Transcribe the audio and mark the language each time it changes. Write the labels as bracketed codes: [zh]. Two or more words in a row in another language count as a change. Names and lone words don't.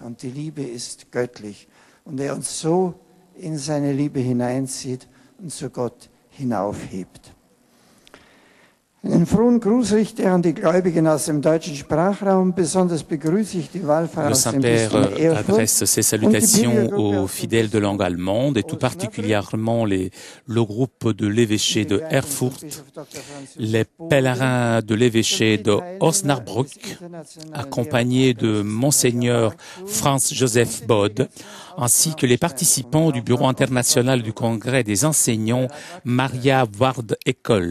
[de] Und die Liebe ist göttlich. Und er uns so in seine Liebe hineinzieht und zu Gott hinaufhebt. Einen frohen Gruß richte ich an die Gläubigen aus dem deutschen Sprachraum. Besonders begrüße ich die Wallfahrer aus dem Bistum Erfurt. [fr] Adresse ses salutations aux fidèles de langue allemande et tout particulièrement le groupe de l'évêché de Erfurt, les pèlerins de l'évêché de Osnabrück, accompagnés de Monseigneur Franz Joseph Bode, ainsi que les participants du Bureau international du Congrès des enseignants Maria Ward École.